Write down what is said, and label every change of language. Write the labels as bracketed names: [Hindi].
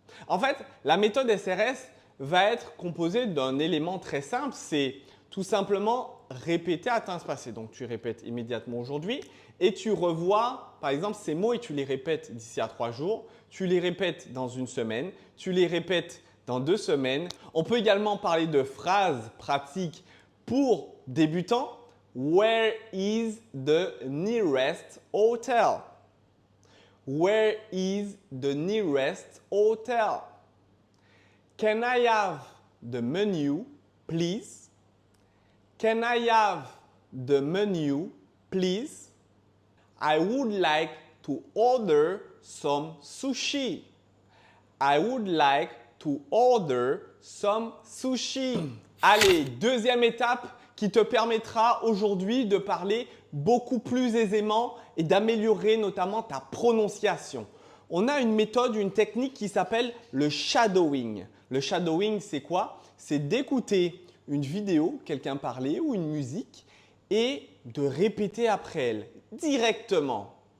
[French] En fait, la méthode SRS va être composée d'un élément très simple, c'est tout simplement répéter à temps espacé. Donc, tu répètes immédiatement aujourd'hui et tu revois, par exemple, ces mots et tu les répètes d'ici à 3 jours. Tu les répètes dans une semaine, tu les répètes dans 2 semaines. On peut également parler de phrases pratiques pour débutants. [English] Where is the nearest hotel? Where is the nearest hotel? Can I have the menu, please? Can I have the menu, please? I would like to order some sushi. I would like to order some sushi. [French] Allez, deuxième étape qui te permettra aujourd'hui de parler beaucoup plus aisément et d'améliorer notamment ta prononciation. On a une méthode, une technique qui s'appelle le shadowing. Le shadowing, c'est quoi? C'est d'écouter une vidéo, quelqu'un parler ou une musique et de répéter après elle directement.